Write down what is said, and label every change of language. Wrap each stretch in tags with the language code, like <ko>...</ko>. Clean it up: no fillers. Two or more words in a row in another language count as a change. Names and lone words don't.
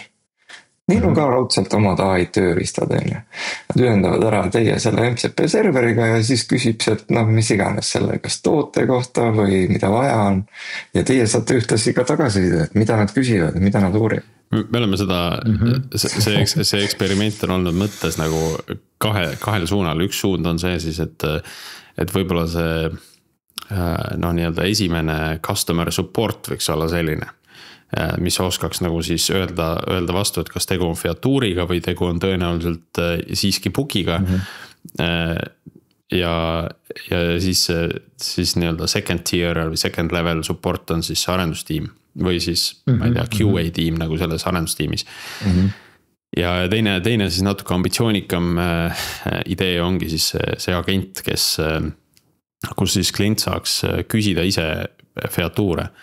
<et>Neil on ka raudselt omad AI tööriistad. Nad ühendavad ära teie selle MCP serveriga ja siis küsib see, et mis iganes selle, kas toote kohta või mida vaja on. Ja teie saate ühtlasi ka tagasisida, et mida nad küsivad ja mida nad uurivad. Me oleme seda, see eksperiment on olnud mõttes nagu kahel suunal. Üks suund on see siis, et võib-olla see nii-öelda esimene</et> <en>customer support</en> <et>võiks olla selline, mis oskaks nagu siis öelda vastu, et kas tegu on featuuriga või tegu on tõenäoliselt siiski bugiga. Ja siis nii-öelda</et> <en>second tier</en> <et>või</et> <en>second level support</en> <et>on siis arendustiim või siis ma ei tea, QA tiim nagu selles arendustiimis. Ja teine siis natuke ambitsioonikam idee ongi siis see agent, kus siis klient saaks küsida ise featuure</et>